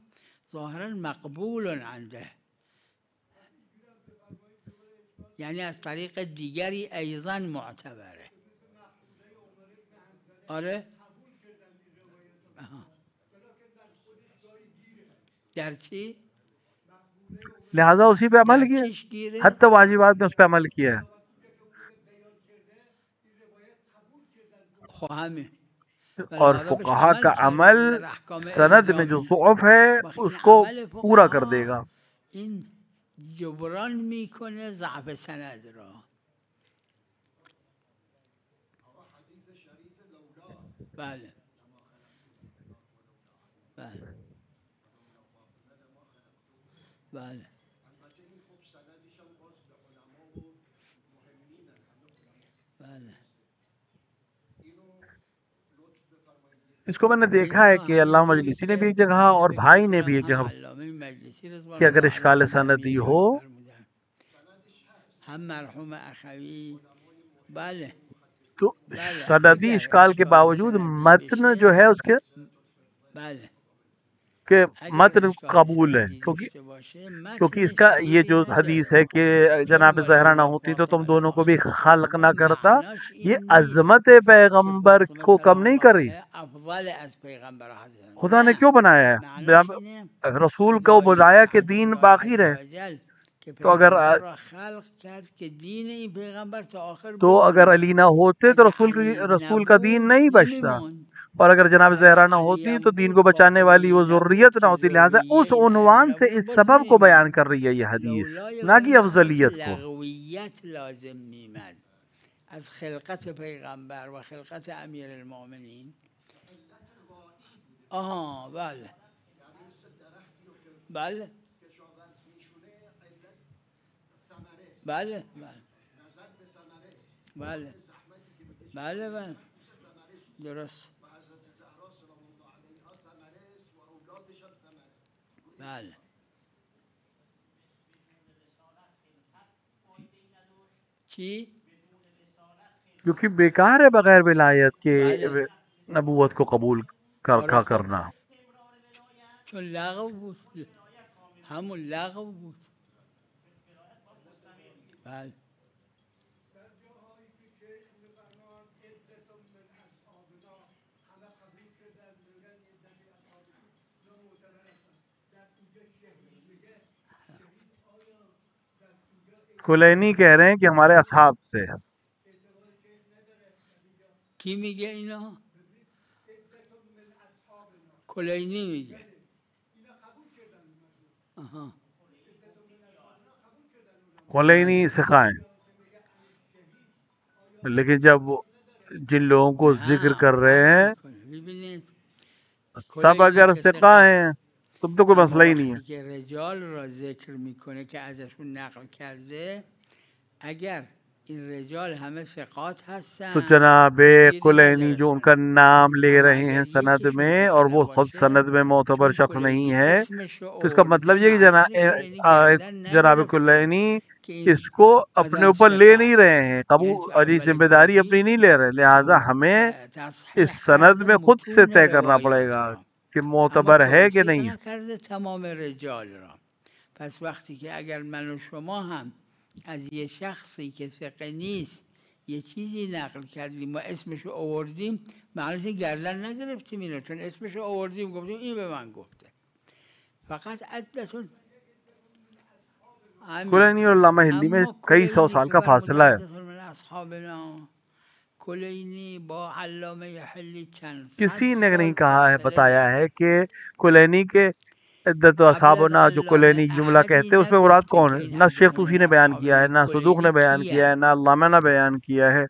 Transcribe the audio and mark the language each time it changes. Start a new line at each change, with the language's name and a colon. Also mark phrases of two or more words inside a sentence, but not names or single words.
Persian: ظاہراً مقبول عنده، یعنی از طریق دیگری ایضا معتبره. آره در چی؟
Urdu: لہذا اسی پہ عمل کیا، حتی واجبات میں اس پہ عمل کیا ہے. اور فقہا کا عمل سند میں جو ضعف ہے اس کو پورا کر دے گا.
Persian: این جبران میکنه ضعف سند را. بله بله بله. بله
Urdu: اس کو میں نے دیکھا ہے کہ علامہ مجلسی نے بھی ایک جگہ اور بھائی نے بھی ایک جگہ کہ اگر اشکال سندی ہو
Persian: ہم مرحوم اخوی بله
Urdu: تو سندی اشکال کے باوجود متن جو ہے اس کے
Persian: بله
Urdu: کہ متن قبول ہے، کیونکہ اس کا یہ جو حدیث ہے کہ جناب زہرا نہ ہوتی تو تم دونوں کو بھی خلق نہ کرتا، یہ عظمت پیغمبر کو کم نہیں کر رہی. خدا نے کیوں بنایا ہے؟ رسول کو بلایا کہ دین باقی رہے. تو اگر علی نہ ہوتے تو رسول کا دین نہیں بچتا، اور اگر جناب زہرا نہ ہوتی تو دین کو بچانے والی وہ ذریت نہ ہوتی. لہٰذا اس عنوان سے اس سبب کو بیان کر رہی ہے یہ حدیث، نہ کہ افضلیت کو.
Persian: از خلقت پیغمبر و خلقت امیر المؤمنین. آها بله بله بله بله بله بله درست بله. چی؟
Urdu: کیونکہ بیکار ہے بغیر ولایت کے نبوت کو قبول کرنا.
Persian: چون لغو بود، همون لغو بود. بله
Urdu: کلینی کہہ رہے ہیں کہ ہمارے اصحاب سے.
Persian: کی میگه اینا؟ کلینی میگه.
Urdu: کلینی سکھائیں، لیکن جب جن لوگوں کو ذکر کر رہے ہیں سب اگر ثقہ ہیں تم تو کوئی مسئلہ ہی نہیں ہے.
Persian: که رجال را ذکر میکنه که ازشون نقل کرده، اگر این رجال همه ثقات هستن
Urdu: تو جناب کلینی جو ان کا نام لے رہے ہیں سند میں اور وہ خود سند میں معتبر شخص نہیں ہے، تو اس کا مطلب یہ کہ جناب کلینی اس کو اپنے اوپر لے نہیں رہے ہیں، قبول ذمہ داری اپنی نہیں لے رہے. لہٰذا ہمیں اس سند میں خود سے طے کرنا پڑے گا کہ معتبر ہے کہ نہیں.
Persian: تمام رجال را. پس وقتی که اگر من و شما هم از یه شخصی که ثقه نیست یه چیزی نقل کردیم و اسمشو آوردیم، معنیش گردن نگرفتیم اینو، چون اسمشو آوردیم گفتیم این به من گفته. فقط عدتون
Urdu: کلینی اور علامہ ہندی میں کئی سو سال کا فاصلہ ہے. کسی نے نہیں کہا ہے، بتایا ہے کہ کلینی کے
Arabic: عدت اصحابنا
Urdu: جو کلینی جملہ کہتے ہیں اس میں مراد کون ہے؟ نہ شیخ طوسی نے بیان کیا ہے، نہ صدوق نے بیان کیا ہے، نہ علامہ نے بیان کیا ہے.